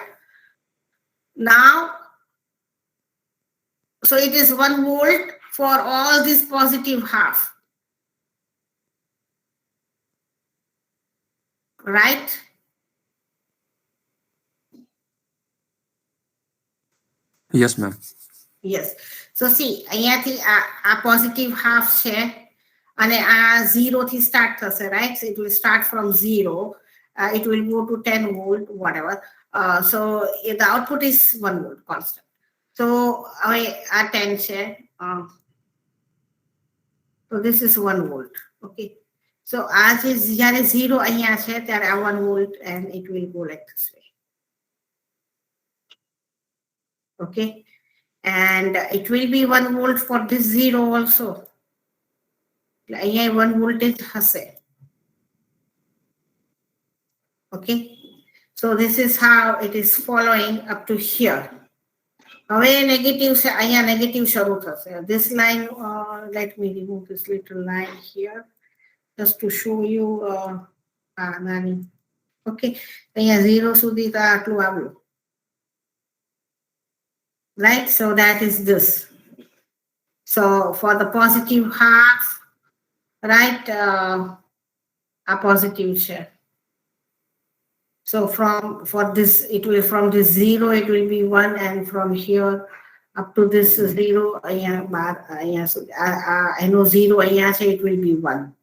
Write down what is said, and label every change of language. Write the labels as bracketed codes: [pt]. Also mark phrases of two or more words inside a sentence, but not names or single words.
[en] Now, so it is 1 volt for all this positive half. Right? Yes, ma'am. Yes. So see, [gu] અહીંયાથી આ [en] positive half [gu] છે અને આ 0 થી start થશે, right? [en] So it will start from 0. It will go to 10 volt, whatever. So the output is 1 volt constant. [gu] So આ 10 છે. [en] So this is 1 volt. Okay. So as is [gu] જ્યારે 0 અહીંયા છે ત્યારે આ [en] 1 volt and it will go like this way. Okay. And it will be 1 volt for this 0 also. Here 1 voltage hase. Okay. So this is how it is following up to here. [gu] હવે negative છે, અહીંયા negative શરૂ થશે. [en] This line, let me remove this little line here just to show you. [gu] Okay. અહીંયા 0 સુધી તો આટલું આવ્યું. [en] Right? So that is this. So for the positive half, right, a positive share. So for this, it will from this 0, it will be 1, and from here up to this 0, I know 0, it will be 1.